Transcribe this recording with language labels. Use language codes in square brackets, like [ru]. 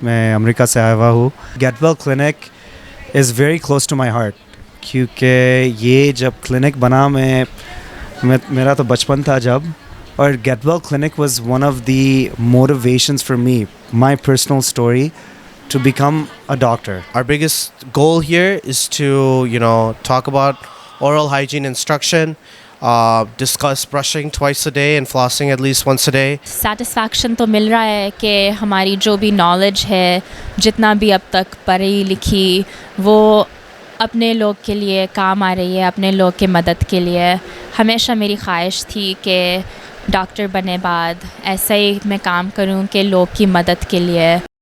[hi] मैं अमेरिका से आया हुआ हूँ। [en] get well clinic is very close to my heart, [hi] क्योंकि ये जब क्लिनिक बना मेरा तो बचपन था जब, [en] और get well clinic was one of the motivations for me, my personal story to become a doctor. Our biggest goal here is to, talk about oral hygiene instruction, discuss brushing twice a day and flossing at least once a day. [hi] Satisfaction तो मिल रहा है कि हमारी जो भी knowledge है, जितना भी अब तक पढ़ी लिखी, वो अपने लोग के लिए काम आ रही है, अपने लोग के मदद के लिए। हमेशा मेरी ख्वाहिश थी कि डॉक्टर बने बाद ऐसा ही मैं काम करूं कि लोग की मदद के लिए।